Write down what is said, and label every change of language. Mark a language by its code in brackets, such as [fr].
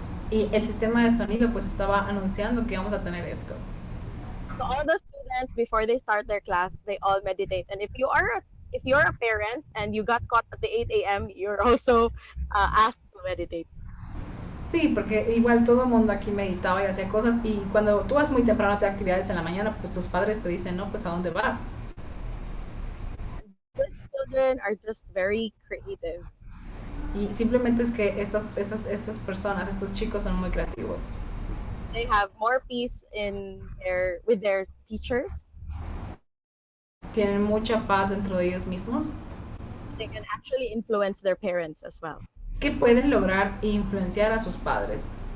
[es] Y el sistema de sonido pues estaba anunciando que íbamos a tener esto. [en] So all the students, before they start their class, they all meditate. And if you're a parent and you got caught at the 8 a.m., you're also asked to meditate. [es] Sí, porque igual todo el mundo aquí meditaba y hacía cosas, y cuando tú vas muy temprano a hacer actividades en la mañana, pues tus padres te dicen, no, pues ¿a dónde vas? [en] These children are just very creative. [es] Y simplemente es que estas personas, estos chicos son muy creativos. [en] They have more peace with their teachers. [es] Tienen mucha paz dentro de ellos mismos. [en] They can actually influence their parents as well. [es] Que pueden lograr influenciar a sus padres.